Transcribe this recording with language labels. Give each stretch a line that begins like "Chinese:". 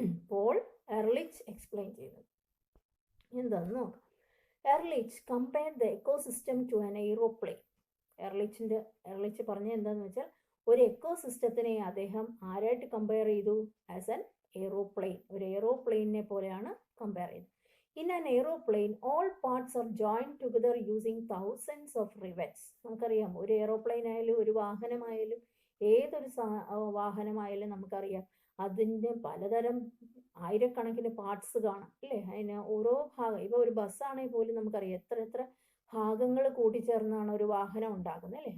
Malayalam: Paul എർലിച്ച് explain ചെയ്യുന്നത്. എന്താണെന്ന് നോക്കാം.
English: Ehrlich compared the ecosystem to an aeroplane.
Malayalam: എർലിച്ച് പറഞ്ഞത് എന്താണെന്ന് വെച്ചാൽ, ഒരു എക്കോസിസ്റ്റത്തിനെ അദ്ദേഹം ആരായിട്ട് കമ്പയർ ചെയ്തു?
English: As an aeroplane.
Malayalam: ഒരു എയ്റോപ്ലെയിനെ പോലെയാണ് കമ്പയർ ചെയ്തത്.
English: In an aeroplane, all parts are joined together using thousands of rivets.
Malayalam: നമുക്കറിയാം, ഒരു എയ്റോപ്ലെയിൻ ആയാലും ഒരു വാഹനമായാലും ഏതൊരു വാഹനമായാലും നമുക്കറിയാം അതിൻ്റെ പലതരം ആയിരക്കണക്കിന് പാർട്സ് കാണാം അല്ലേ. അതിന് ഓരോ ഭാഗം, ഇപ്പോൾ ഒരു ബസ്സാണെങ്കിൽ പോലും നമുക്കറിയാം എത്ര ഭാഗങ്ങൾ കൂട്ടിച്ചേർന്നാണ് ഒരു വാഹനം ഉണ്ടാകുന്നത് അല്ലേ.